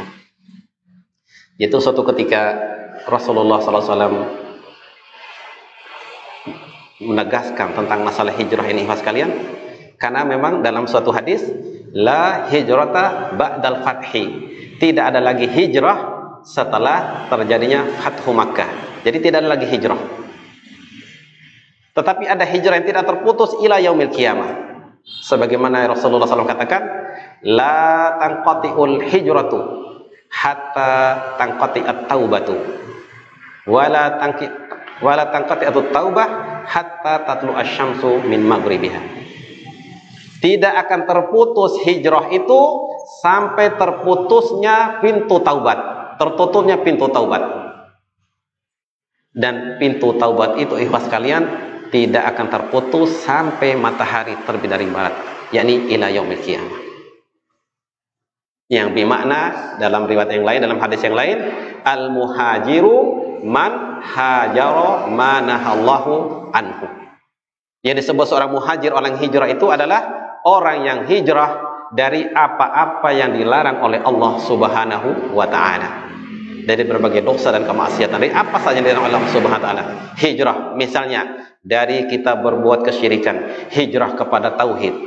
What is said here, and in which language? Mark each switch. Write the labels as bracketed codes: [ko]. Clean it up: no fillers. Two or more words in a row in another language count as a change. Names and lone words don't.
[id] Yaitu suatu ketika Rasulullah SAW menegaskan tentang masalah hijrah ini ikhwas sekalian, karena memang dalam suatu hadis [ar] لا هجرة بعد الفتح, [id] tidak ada lagi hijrah setelah terjadinya Fathu Makkah. Jadi tidak ada lagi hijrah. Tetapi ada hijrah yang tidak terputus [ar] إلى يوم القيامة. [id] Sebagaimana Rasulullah SAW katakan, [ar] لا تنقطع الهجرة حتى تنقطع التوبة ولا تنقطع التوبة حتى تطلع الشمس من مغربها. [id] Tidak akan terputus hijrah itu sampai terputusnya pintu taubat, tertutupnya pintu taubat. Dan pintu taubat itu ikhwas kalian tidak akan terputus sampai matahari terbit dari barat, yakni [ar] إلى يوم القيامة. [id] Yang bermakna dalam riwayat yang lain, dalam hadis yang lain, [ar] المهاجر من هجر ما نهى الله عنه. [id] Yang disebut seorang muhajir, orang hijrah itu adalah orang yang hijrah dari apa-apa yang dilarang oleh Allah [ar] سبحانه وتعالى. [id] Dari berbagai dosa dan kemaksiatan, dari apa saja yang dilarang oleh Allah [ar] سبحانه وتعالى. [id] Hijrah misalnya dari kita berbuat kesyirikan, hijrah kepada tauhid.